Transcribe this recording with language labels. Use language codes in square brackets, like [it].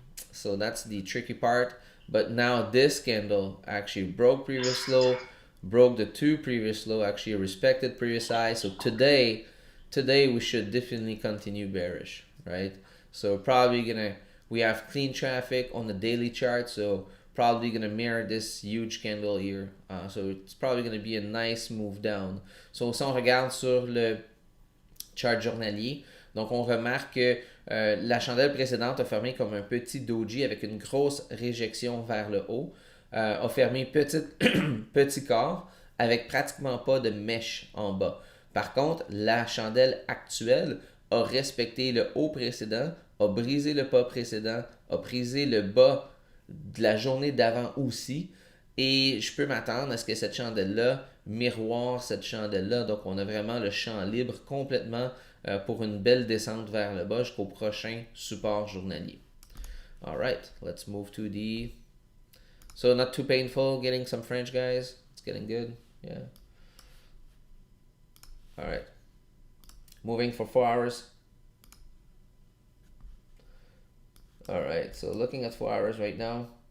[en] So that's the tricky part. But now this candle actually broke previous low, broke the two previous low, actually respected previous high. So today we should definitely continue bearish, right? So we have clean traffic on the daily chart, so probably gonna mirror this huge candle here. So it's probably gonna be a nice move down. [fr] So si on regarde sur le chart journalier, donc on remarque que la chandelle précédente a fermé comme un petit doji avec une grosse réjection vers le haut, a fermé petit corps avec pratiquement pas de mèche en bas. Par contre, la chandelle actuelle a respecté le haut précédent, a brisé le bas précédent, a brisé le bas de la journée d'avant aussi. Et je peux m'attendre à ce que cette chandelle-là miroire cette chandelle-là. Donc, on a vraiment le champ libre complètement pour une belle descente vers le bas jusqu'au prochain support journalier. [en] Alright, let's move to the... So, not too painful, getting some French, guys. It's getting good, yeah. Alright. Moving for 4 hours. Alright, so looking at 4 hours right now.